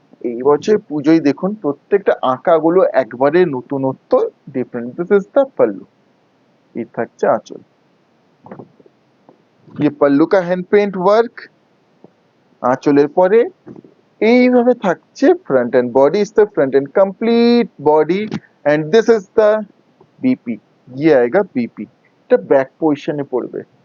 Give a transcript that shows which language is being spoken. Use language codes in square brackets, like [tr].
[bn] এই বছর পুজোয় দেখুন প্রত্যেকটা আঁকা গুলো একবারে নতুনত্ব, ডিফারেন্ট। দিস ইজ দ্য पल्लू, এই থাকছে আঁচল, [hi] ये पल्लू का हैंड पेंट वर्क। [bn] আঁচলের পরে এইভাবে থাকছে front end body, is the front end complete body, and this is the BP. [hi] ये आएगा बीपी, [bn] এটা ব্যাক পজিশনে পড়বে।